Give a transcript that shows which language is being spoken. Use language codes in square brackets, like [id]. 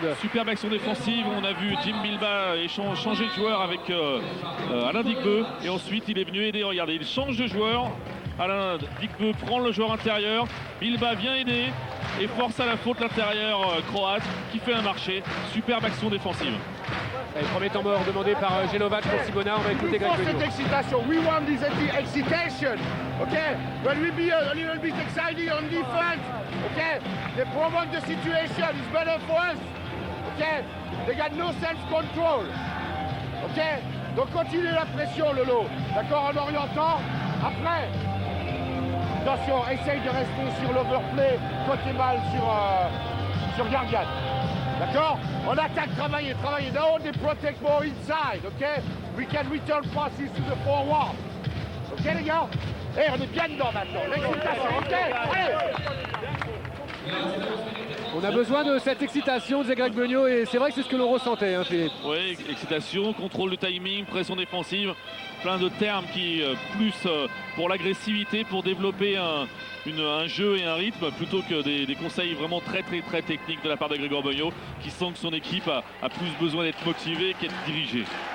[fr] Superbe action défensive, on a vu Jim Bilbah changer de joueur avec Alain Digbeu et ensuite il est venu aider, regardez, il change de joueur, Alain Digbeu prend le joueur intérieur, Bilbah vient aider et force à la faute l'intérieur croate qui fait un marché, superbe action défensive. Et premier temps mort demandé par Jelovac pour Cibona, on va écouter Greg Benio. Cette excitation, [en] we want this excitation, okay? When we be a little bit excited on defense, okay? They provoke the situation, it's better for us, okay? They got no self-control, okay? [fr] Donc continuez la pression, Lolo, d'accord, en orientant. Après, attention, essaye de rester sur l'overplay, côté mal sur Gargan. D'accord? On attaque, travailler. [en] Now they protect more inside, ok? We can return passes to the forward. [fr] Ok les gars? Et on est bien dedans maintenant. L'excitation, ok? Allez! On a besoin de cette excitation, disait Greg Benio, et c'est vrai que c'est ce que l'on ressentait, hein, Philippe. Oui, excitation, contrôle de timing, pression défensive, plein de termes qui plus pour l'agressivité, pour développer un jeu et un rythme, plutôt que des conseils vraiment très techniques de la part de Grégoire Benio, qui sent que son équipe a plus besoin d'être motivée qu'être dirigée.